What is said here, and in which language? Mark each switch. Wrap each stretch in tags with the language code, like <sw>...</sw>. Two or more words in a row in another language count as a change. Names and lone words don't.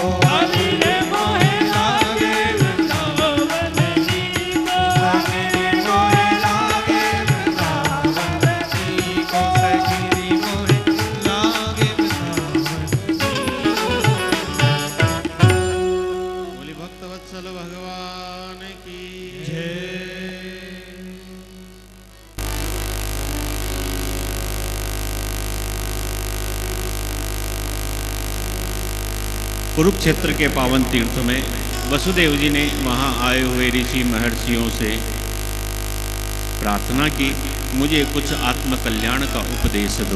<hi>खाली रे मोहे लागे वृंदावनी को, लागे मोहे लागे वृंदावनी को, सखी मोहे लागे वृंदावनी। बोली भक्तवत्सल भगवान की जय। कुरुक्षेत्र के पावन तीर्थ में वसुदेव जी ने वहां आए हुए ऋषि महर्षियों से प्रार्थना की, मुझे कुछ आत्म कल्याण का उपदेश दो।</hi>